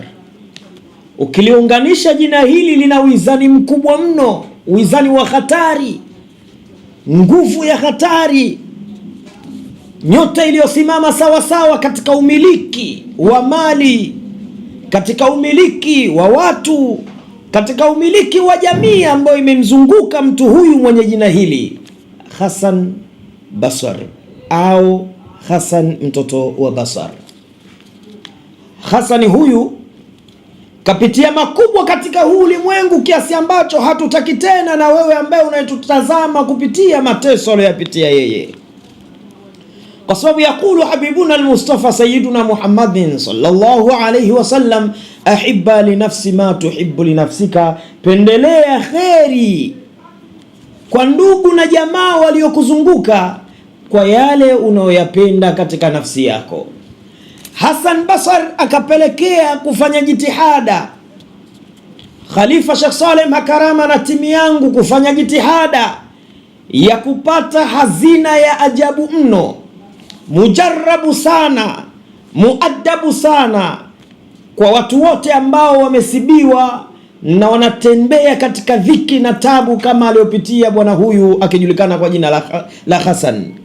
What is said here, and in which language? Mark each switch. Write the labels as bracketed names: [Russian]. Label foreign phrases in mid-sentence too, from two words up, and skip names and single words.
[Swahili] Ukiliunganisha jina hili lina wizani mkubwa mno, wizani wa hatari, nguvu ya hatari, nyota iliyosimama sawa sawa katika umiliki wa mali, katika umiliki wa watu, katika umiliki wa jamii ambayo imemzunguka mtu huyu mwenye jina hili Hassan Basar, au Hassan mtoto wa Basar. Hassan huyu kapitia makubwa katika huu ulimwengu kiasi ambacho hatutaki tena na wewe ambaye unayetutazama kupitia mateso aliyopitia yeye, kwa sababu [Arabic] يقول حبيبنا المصطفى سيدنا محمد صلى الله عليه وسلم، أحب لنفسي ما تحب لنفسك, [Swahili] pendelea kheri kwa ndugu na jamaa waliokuzunguka kwa yale unayoyapenda katika nafsi yako. Hassan Basar akapelekea kufanya jitihada Khalifa Sheikh Saleh Makarama na timu yangu kufanya jitihada ya kupata hazina ya ajabu mno, mujarrabu sana, muaddabu sana, kwa watu wote ambao wamesibiwa na wanatembea katika dhiki na tabu kama aliyopitia bwana huyu akijulikana kwa jina la Hassan.